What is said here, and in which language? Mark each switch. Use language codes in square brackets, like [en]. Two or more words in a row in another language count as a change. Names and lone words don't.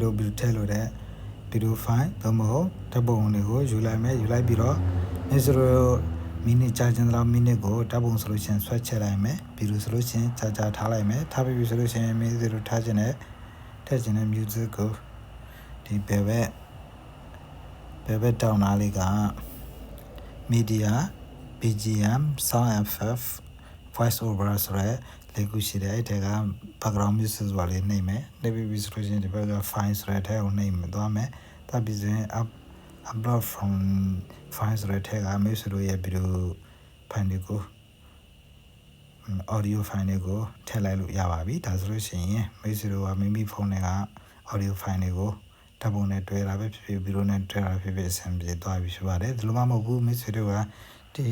[my] တို့ထည့်လို့တဲ့ [en] video file [my] သို့မဟုတ်ဓာတ်ပုံတွေကိုယူလိုက်မယ်ယူလိုက်ပြီးတော့မိတ်ဆွေတို့မိနစ် ကြာကျင်တဲ့မိနစ်ကိုဓာတ်ပုံဆိုလို့ရှိရင်ဆွဲချလိုက်မယ်ပြီးလို့ဆိုလို့ရှိရင်ကြာထားလိုက်မယ်ထားပြီးဆိုလို့ရှိရင်မိတ်ဆွေတို့ထားခြင်းနဲ့ဓတက်ချင်တဲ့ music ကိုဒီဘ ယ်ဘက်တောင်းတာလေးက [en] media BGM sound effect voice over [my] ဆိုရဲလေးခုရှိတယ်အဲ့ဒါက [en] background music [my] ဆိုတာလေးနှိမ့်မယ်နှိမ့်ပြီးဆိုလို့ရှိရင်ဒီဘက်က file ဆိုတဲ့ထဲကိုနှိမ့်မယ်သွားမယ်တပ်ပြီးဆိုရင် [en] upload from file [my] ဆိုတဲ့ထဲက music ရဲ့ [en] video file [my] တွေကို [en] audio file [my] တွေကိုထည့်လိုက်လို့ရပါပြီဒါဆိုလို့ရှိရင် music ကမိမိဖုန်းထဲက [en] audio file [my] တွေကိုဓာတ်ပုံနဲ့တွဲတာပဲဖြစ်ဖြစ် video နဲ့တွဲတာဖြစ်ဖြစ်အဆင်ပြေသွားပြီဖြစ်ပါတယ်ဒီလိုမှမဟုတ်ဘူး music တွေကဒီ